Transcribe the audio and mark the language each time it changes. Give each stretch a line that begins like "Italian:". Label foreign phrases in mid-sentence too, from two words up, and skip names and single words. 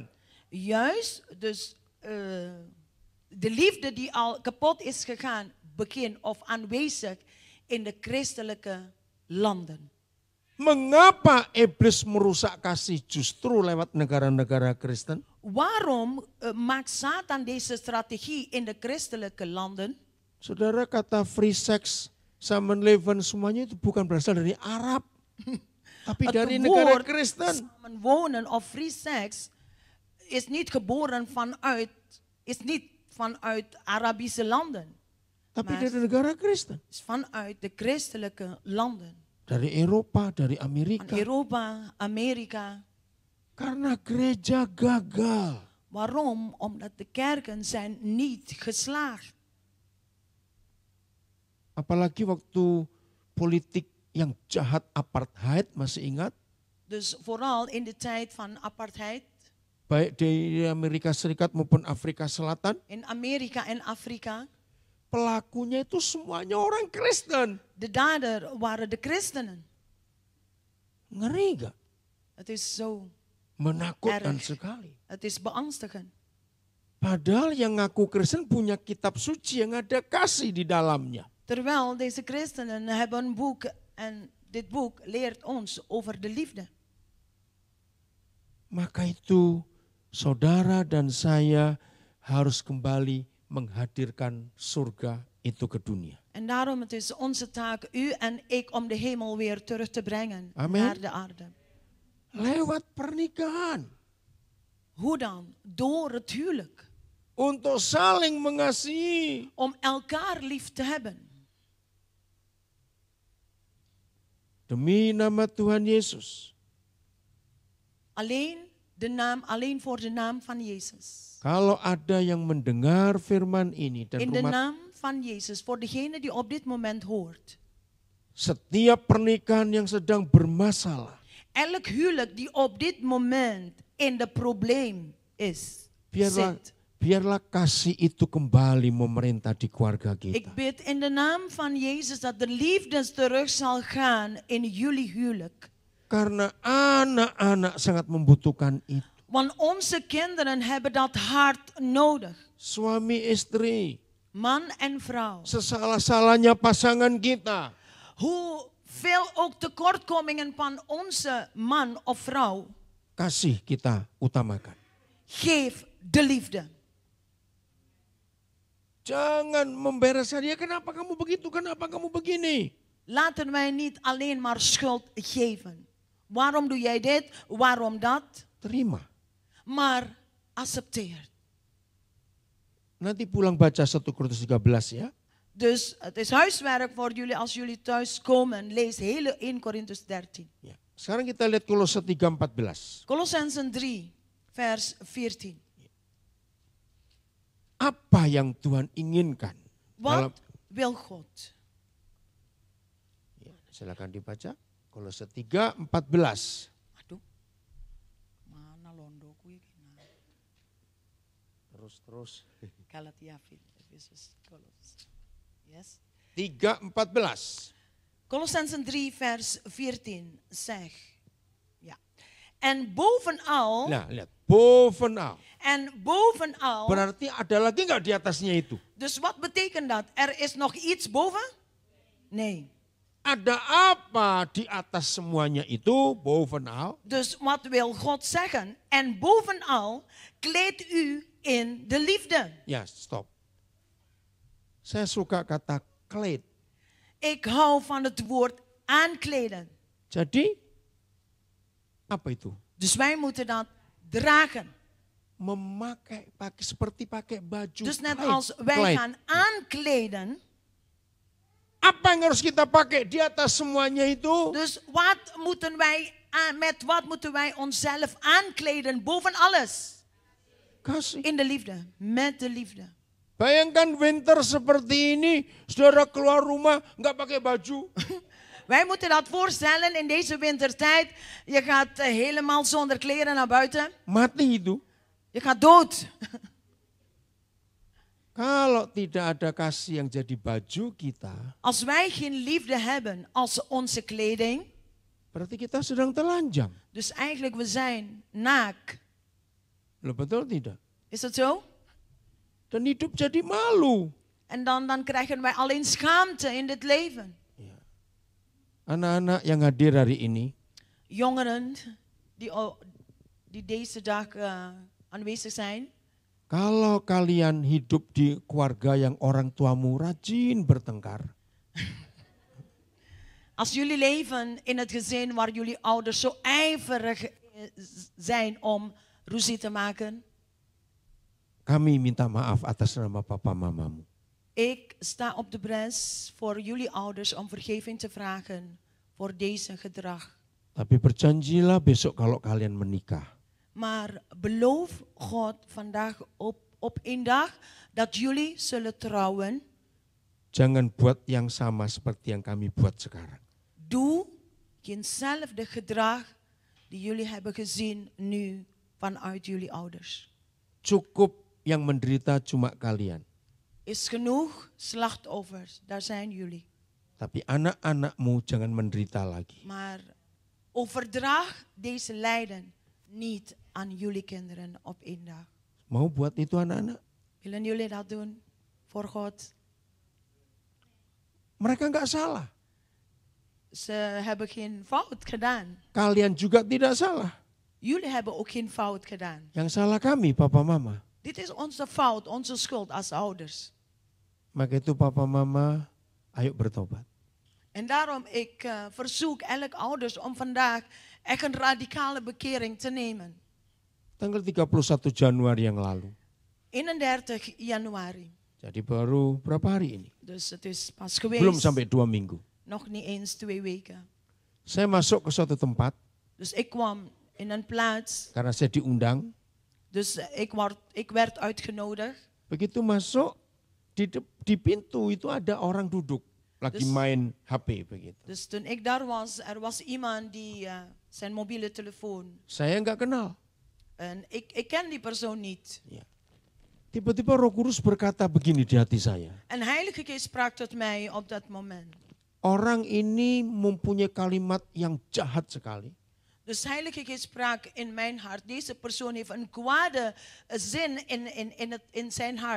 Dutch: juist dus de liefde die al kapot is gegaan, begint of aanwezig in de christelijke landen.
Indonesian: Mengapa iblis merusak kasih justru lewat negara-negara Kristen?
Dutch: Waarom maakt Satan deze strategie in de christelijke landen?
Indonesian: Saudara, kata
English: free sex,
Indonesian: samenleven, semuanya itu bukan berasal dari Arab. Tapi dari
Dutch: Het
Indonesian: negara
Dutch: woord
Indonesian: Kristen.
Dutch: samenwonen of
English: free sex
Dutch: is niet geboren vanuit Arabische landen.
Indonesian: Tapi
Dutch: Maar
Indonesian: dari negara Kristen.
Dutch: is vanuit de christelijke landen.
Indonesian: Dari Eropa, dari
Dutch: Van
Indonesian: Amerika.
Dutch: Europa, Amerika.
Indonesian: Karena gereja gagal.
Dutch: Waarom? Omdat de kerken zijn niet geslaagd.
Indonesian: Apalagi waktu politik yang jahat apartheid, masih ingat?
Dutch: Dus vooral in de tijd van apartheid.
Indonesian: Baik di Amerika Serikat maupun Afrika Selatan.
Dutch: In Amerika en Afrika.
Indonesian: Pelakunya itu semuanya orang Kristen.
Dutch: De dader waren de christenen.
Indonesian: Ngeri gak?
Dutch: Het is zo
Indonesian: Menakutkan
Dutch: erg.
Indonesian: sekali.
Dutch: Het is beangstigend.
Indonesian: Padahal yang ngaku Kristen punya kitab suci yang ada kasih di dalamnya.
Dutch: Terwijl deze christenen hebben een boek en dit boek leert ons over de liefde.
Indonesian: Maka itu saudara dan saya harus kembali menghadirkan surga itu ke dunia.
Dutch: En daarom het is onze taak, u en ik, om de hemel weer terug te brengen Amen. naar de aarde.
Indonesian: Lewat pernikahan.
Dutch: Hoe dan? Door het huwelijk.
Indonesian: Untuk saling mengasihi.
Dutch: Om elkaar lief te hebben.
Indonesian: Demi nama Tuhan Yesus.
Dutch: Alleen voor de naam van Jezus.
Indonesian: Kalau ada yang mendengar firman ini dan
Dutch: In de
Indonesian: rumah,
Dutch: naam van Jezus, voor degene die op dit moment hoort.
Indonesian: setiap pernikahan yang sedang bermasalah,
Dutch: Elk huwelijk die op dit moment in de probleem is, zit.
Indonesian: biarlah kasih itu kembali memerintah di keluarga kita.
Dutch: Ik bid in de naam van Jezus dat de liefde terug zal gaan in jullie huwelijk.
Indonesian: Karena anak-anak sangat membutuhkan itu.
Dutch: Want onze kinderen hebben dat hard nodig.
Indonesian: Suami istri,
Dutch: Man en vrouw.
Indonesian: sesalah-salahnya pasangan kita,
Dutch: Hoeveel ook tekortkomingen van onze man of vrouw.
Indonesian: kasih kita utamakan.
Dutch: Geef de liefde.
Indonesian: Jangan membereskan dia, kenapa kamu begitu, kenapa kamu begini.
Dutch: Laten wij niet alleen maar schuld geven. Waarom doe jij dit? Waarom dat?
Indonesian: Terima.
Dutch: Maar accepteer.
Indonesian: Nanti pulang baca 1 Korintus 13 ya.
Dutch: Dus het is huiswerk voor jullie als jullie thuis komen. Lees hele 1 Korintus 13.
Indonesian: Ya. Sekarang kita lihat Kolose 3:14.
Dutch: Colossensen 3 vers 14.
Indonesian: Apa yang Tuhan inginkan?
Dutch: Wat wil God?
Indonesian: Ya, silakan dibaca. Kolose 3:14. Aduh. Mana londoku ini? Terus. Galatia, Efesus, Kolose. Yes. 3:14.
Dutch: Colossensen 3 vers 14 zegt. Ja. En bovenal.
Indonesian: Nah, lihat.
Dutch: Bovenal. En bovenal.
Indonesian: Berarti ada lagi nggak di atasnya itu?
Dutch: Dus wat betekent dat? Er is nog iets boven? Nee.
Indonesian: Ada apa di atas semuanya itu?
Dutch: Bovenal. Dus wat wil God zeggen? En bovenal kleed u in de liefde.
Indonesian: Ya, stop. Saya suka kata kleed.
Dutch: Ik hou van het woord aankleden.
Indonesian: Jadi, apa itu?
Dutch: Dus wij moeten dat dragen.
Indonesian: Seperti pakai baju.
Dutch: Dus net
Indonesian: kleed.
Dutch: als wij
Indonesian: Kleed.
Dutch: gaan aankleden.
Indonesian: Apa yang harus kita pakai di atas semuanya itu?
Dutch: Dus met wat moeten wij onszelf aankleden boven alles?
Indonesian: Kasih.
Dutch: In de liefde. Met de liefde.
Indonesian: Bayangkan winter seperti ini, saudara keluar rumah nggak pakai baju.
Dutch: Wij moeten dat voorstellen in deze wintertijd. Je gaat helemaal zonder kleren naar buiten.
Indonesian: Mati itu.
Dutch: Je gaat dood.
Indonesian: Kalau tidak ada kasih yang jadi baju kita,
Dutch: Als wij geen liefde hebben als onze kleding.
Indonesian: berarti kita sedang telanjang.
Dutch: Dus eigenlijk we zijn naak.
Indonesian: Loh, betul tidak?
Dutch: Is dat zo?
Indonesian: Dan hidup jadi malu.
Dutch: En dan krijgen wij alleen schaamte in dit leven.
Indonesian: Ya. Anak-anak yang hadir hari ini,
Dutch: Jongeren die deze dag aanwezig zijn.
Indonesian: kalau kalian hidup di keluarga yang orang tuamu rajin bertengkar,
Dutch: Als jullie leven in het gezin waar jullie ouders zo ijverig zijn om ruzie te maken.
Indonesian: kami minta maaf atas nama papa mamamu.
Dutch: Ik sta op de bres voor jullie ouders om vergeving te vragen voor deze gedrag.
Indonesian: Tapi berjanjilah besok kalau kalian menikah.
Dutch: Maar beloof God vandaag op één dag dat jullie zullen trouwen.
Indonesian: Jangan buat yang sama seperti yang kami buat sekarang.
Dutch: Doe eenzelfde gedrag die jullie hebben gezien nu vanuit jullie ouders.
Indonesian: Cukup yang menderita cuma kalian.
Dutch: Is genoeg slachtoffers, daar zijn jullie.
Indonesian: Tapi anak-anakmu jangan menderita lagi.
Dutch: Maar overdraag deze lijden niet aan jullie kinderen op één dag.
Indonesian: Mau buat itu anak-anak?
Dutch: Willen jullie dat doen voor God?
Indonesian: Mereka nggak salah.
Dutch: Ze hebben geen fout gedaan.
Indonesian: Kalian juga tidak salah.
Dutch: Jullie hebben ook geen fout gedaan.
Indonesian: Yang salah kami, papa mama.
Dutch: Dit is onze fout, onze schuld als ouders.
Indonesian: Maka itu papa mama, ayo bertobat.
Dutch: En daarom ik verzoek elk ouders om vandaag echt een radicale bekering te nemen.
Indonesian: Tanggal 31 Januari yang lalu.
Dutch: 31 januari.
Indonesian: Jadi baru berapa hari ini?
Dutch: Dus het is pas geweest.
Indonesian: Belum sampai 2 minggu.
Dutch: Nog niet eens 2 weken.
Indonesian: Saya masuk ke suatu tempat.
Dutch: Dus ik kwam in een plaats.
Indonesian: Karena saya diundang.
Dutch: Dus ik werd uitgenodigd.
Indonesian: Begitu masuk, di pintu itu ada orang duduk. Lagi main HP begitu.
Dutch: Dus toen ik daar was, er was iemand die zijn mobiele telefoon.
Indonesian: Saya nggak kenal.
Dutch: En ik ken die persoon niet.
Indonesian: Ya. Tiba-tiba Roh Kudus berkata begini di hati saya.
Dutch: En Heilige Geest sprak tot mij op dat moment.
Indonesian: Orang ini mempunyai kalimat yang jahat sekali.
Dutch: Dus Heilige Geest sprak in mijn hart. Deze persoon heeft een kwade zin in zijn hart.